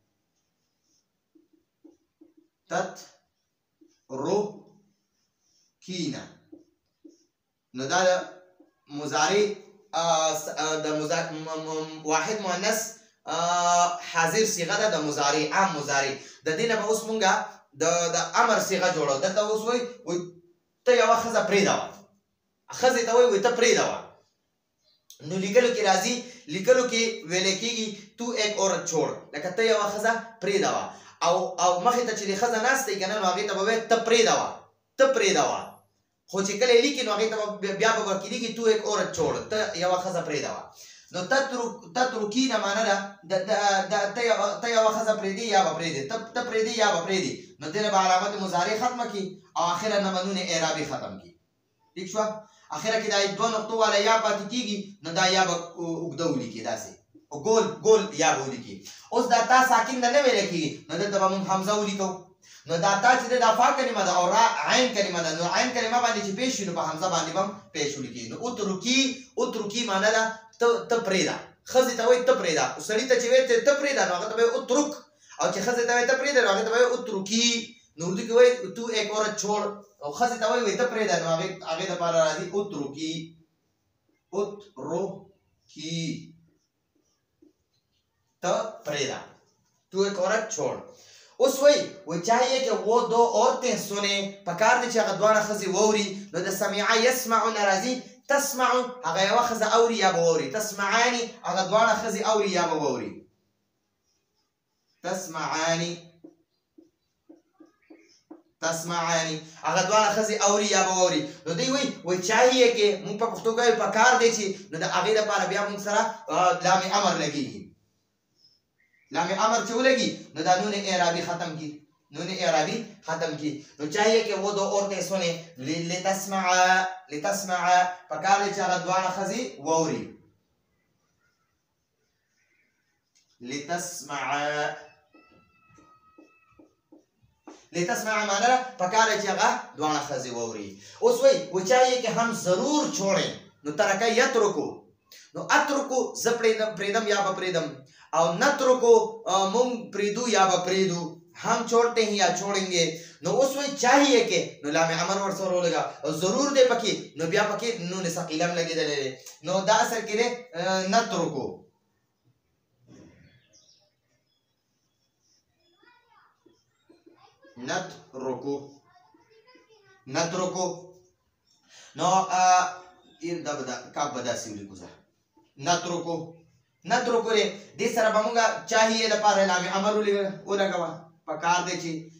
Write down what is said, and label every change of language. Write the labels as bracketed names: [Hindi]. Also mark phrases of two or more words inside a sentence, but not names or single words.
[Pashto] تترکینا نو دا مضارع د واحد مؤنث حاضر صيغه ده د مضارع عام مضارع د دې نه به اوس مونږه د امر صيغه جوړو دلته اوس وایي ته یوه ښځه پرېږدوه ښځې ته وایي ته پرېږدوه نو لیکلو کې راځي لیکلو کې ویلی کېږي [Urdu] تو ایک عورت چھوڑ [Pashto] لکه ته یوه ښځه پرېږدوه او مخې ته چې د ښځه ناسته یي که نه نو هغې ته به وایي ته پرېږدوه ته پرېږدوه خو چې کله یې لیکي نو هغې ته بیا به ورکې لیکي [Urdu] تو ایک عورت چھوڑ [Pashto] ته یوه ښځه پرېږدوه نو تترکینا معنی ده ته یوه ښځه پرېږدي یا به پرېږدي ته پرېږدي یا به پرېږدي نو دې نه به علامت مضارع ختمه کړي او اخره نه به نون اعرابي ختم کړي ټیک شوه اخره کې دا دوه نقطو والا یا پاتې کېږي نو دا یا به اوږده ولیکي داسې ګول یا به ولیکي اوس دا تا ساکن نه ویلی کېږي نو دلته به موږ حمزه ولیکو نو دا تا چې دا فا کلمه ده او را عین کلمه ده نو عین کلمه باندې چې پیش شي نو په حمزه باندې به هم پیش ولیکي نو اترکي معنی ده ته پرېږده ښځې ته وایي ته پرېږده سړي ته چې وایي ته پرېږده نو هغه ته به وایي اترک او چې ښځې ته وایي ته پرېږده نو هغې ته به وایي اترکي نو اردو کې وایي [Urdu] تو ایک عورت چھوڑ [Pashto] او ښځې ته وایي ته پرېږده نو هغې دپاره راځي اترکي ته پرېږده [Urdu] تو ایک عورت چھوڑ [Pashto] اوس وایي [Urdu] چاہیے کہ وہ دو عورتیں سنیں [Pashto] پکار دی چې هغه دواړه ښځې واوري نو د سمعه یسمعو نه راځي تسمعو هغه یوه ښځه اوري یا به واوري تسمعاني هغه دواړه ښځې اوري یا به واوري تسمعاني هغه دواړه ښځې اوري یا به واوري نو دوی وایي [Urdu] چاہیے کہ [Pashto] مونږ په پښتو کې پکار دی چې نو د هغې دپاره بیا مونږ سره لام امر لګېږي لام امر چې ولګي نو دا نون اعرابي ختم کی نو [Urdu] چاہیے کہ وہ دو عورتیں سنیں [Pashto] لتسمع پکار دی چې هغه دواړه ښځې واوري لتسمع معنی پکار دی چې هغه دواړه ښځې واوري اوس وایي [Urdu] چاہیے کہ ہم ضرور چھوڑیں [Pashto] نو ترکه یترکو نو اترکو زه پرېږدم یا به پرېږدم او نترکو مونږ پرېږدو یا به پرېږدو [Urdu] ہم چھوڑتے ہیں یا چھوڑیں گے [Pashto] نو اوس وایي [Urdu] چاہیے کہ [Pashto] نو لام امر ورسره ولګه او ضرور دی پکې نو بیا پکې نون ثقیله هم لګېدلی دی نو دا اصل کې دی نترکو نو دا کاف به داسې ولیکو زه نترکو دی دې سره به مونږ چاہیے دپاره لام امر ولګوه پکار دی چې